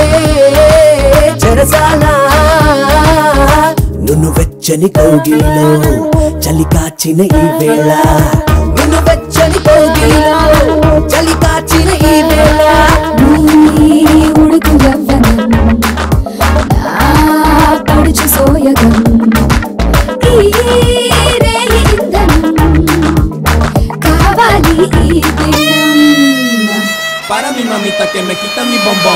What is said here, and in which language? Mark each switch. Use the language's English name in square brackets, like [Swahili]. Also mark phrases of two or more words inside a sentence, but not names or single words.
[Telugu] చెరసాలా నువ్వు వెచ్చని కౌగిలిలో చలి కాచిన ఈ వేళ నువ్వు వెచ్చని కౌగిలిలో చలి కాచిన ఈ వేళ ఉడుకు యవ్వనం పడుచు సోయగం కావాలి [Spanish] para mi mamita que me quita mi bombón